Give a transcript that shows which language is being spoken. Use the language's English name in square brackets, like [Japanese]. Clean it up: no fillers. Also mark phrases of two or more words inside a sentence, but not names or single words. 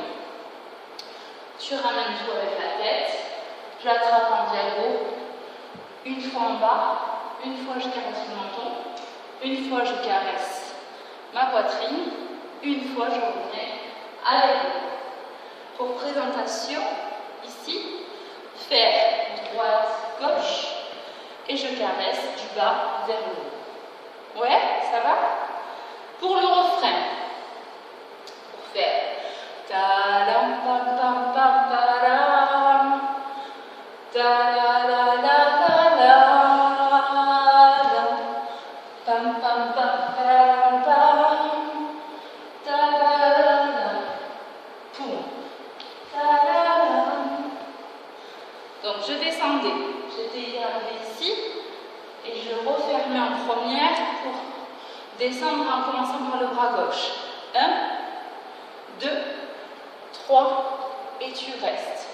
[French] Tu ramènes tout avec la tête, j'attrape en diagonale, une fois en bas, une fois je caresse le menton, une fois je caresse ma poitrine, une fois je reviens avec le dos. Pour présentation, ici, faire droite, gauche, et je caresse du bas vers le haut. Ouais, ça va? Pour le refrain, pour faire ta-dam pam pam pam padam, ta-da-da-da-da-da, pam pam pam padam pam, ta-da-da-da, poum, ta-da-da. Donc je descendais, j'étais arrivée ici et je refermais en première pour descendre en commençant par le bras gauche. 1, 2, 3 et tu restes.